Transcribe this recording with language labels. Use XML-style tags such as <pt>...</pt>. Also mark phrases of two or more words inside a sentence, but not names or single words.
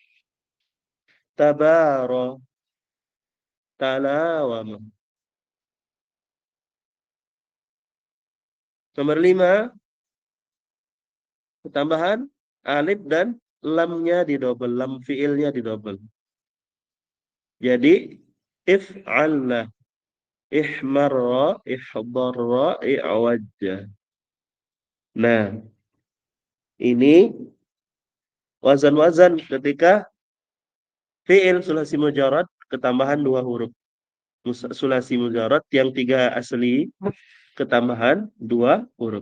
<id>Tabaro. Talawama. Nomor 5, ketambahan alif dan lamnya didobel. Lam fiilnya didobel. Jadi if'alna.</id> <ar>احمرّ، اخضرّ، اعوجّ.</ar> <id>Nah, ini wazan-wazan ketika</id> <ar>فعل ثلاثي مجرد</ar> <id>ketambahan 2 huruf.</id> <ar>ثلاثي مجرد</ar> <id>yang 3 asli ketambahan 2 huruf.</id>